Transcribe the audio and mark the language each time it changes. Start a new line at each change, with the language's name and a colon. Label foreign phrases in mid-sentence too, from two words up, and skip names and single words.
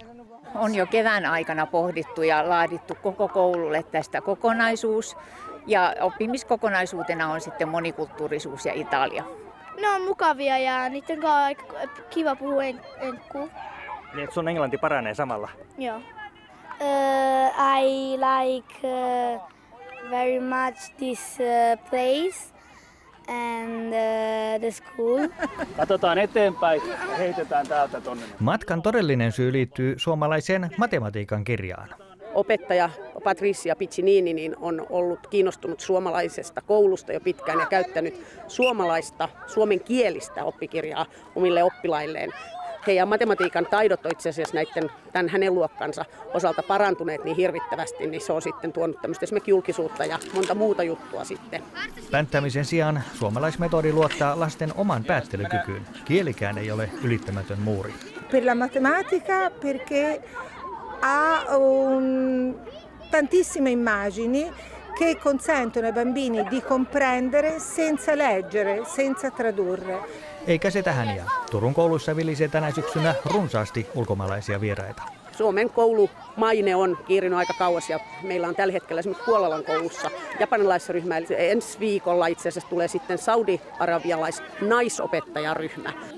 Finnish: On jo kevään aikana pohdittu ja laadittu koko koululle tästä kokonaisuus. Ja oppimiskokonaisuutena on sitten monikulttuurisuus ja Italia. Ne on mukavia ja niiden kanssa on aika kiva puhua enkkuu. Niin, että sun englanti paranee samalla? Joo.
English: I like very much this place and the school.
Finnish: Katsotaan eteenpäin ja heitetään täältä tonne. Matkan todellinen syy liittyy suomalaiseen matematiikan kirjaan. Opettaja Patricia Piccinini niin on ollut kiinnostunut suomalaisesta koulusta jo pitkään ja käyttänyt suomenkielistä oppikirjaa omille oppilailleen. Heidän matematiikan taidot on itse asiassa tämän hänen luokkansa osalta parantuneet niin hirvittävästi, niin se on sitten tuonut tämmöistä esimerkiksi julkisuutta ja monta muuta juttua sitten. Pänttämisen sijaan suomalaismetodi luottaa lasten oman päättelykykyyn. Kielikään ei ole ylittämätön muuri.
Italian: Per la matematica perché ha tantissime immagini che consentono ai bambini di comprendere senza leggere, senza tradurre.
Finnish: Eikä se tähän jää. Turun kouluissa vilisee tänä syksynä runsaasti ulkomaalaisia vieraita. Suomen koulumaine on kiirinyt aika kauas ja meillä on tällä hetkellä esimerkiksi Puolalan koulussa japanilaisryhmä. Ensi viikolla itse asiassa tulee sitten saudi-arabialais-naisopettajaryhmä.